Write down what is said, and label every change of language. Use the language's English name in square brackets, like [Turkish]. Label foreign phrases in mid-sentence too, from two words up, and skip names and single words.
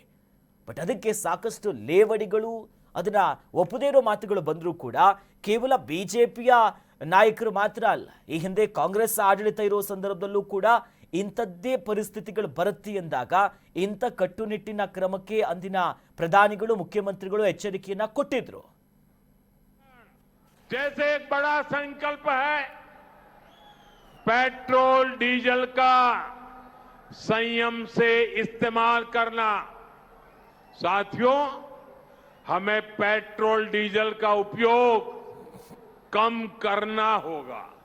[Kannada] ಬಟ್ ಅದಕ್ಕೆ ಸಾಕಷ್ಟು ಲೇವಡಿಗಳು, ಅದನ್ನ ಒಪ್ಪದೇ ಇರೋ ಮಾತುಗಳು ಬಂದರೂ ಕೂಡ ಕೇವಲ ಬಿಜೆಪಿಯ ನಾಯಕರು ಮಾತ್ರ ಅಲ್ಲ, ಈ ಹಿಂದೆ ಕಾಂಗ್ರೆಸ್ ಆಡಳಿತ ಇರೋ ಸಂದರ್ಭದಲ್ಲೂ ಕೂಡ ಇಂಥದ್ದೇ ಪರಿಸ್ಥಿತಿಗಳು ಬರುತ್ತೆ ಎಂದಾಗ ಇಂಥ ಕಟ್ಟುನಿಟ್ಟಿನ ಕ್ರಮಕ್ಕೆ ಅಂದಿನ ಪ್ರಧಾನಿಗಳು, ಮುಖ್ಯಮಂತ್ರಿಗಳು ಎಚ್ಚರಿಕೆಯನ್ನ ಕೊಟ್ಟಿದ್ರು. [Hindi] जैसे एक बड़ा संकल्प है पेट्रोल डीजल का संयम से इस्तेमाल करना, साथियों हमें पेट्रोल डीजल का उपयोग कम करना होगा.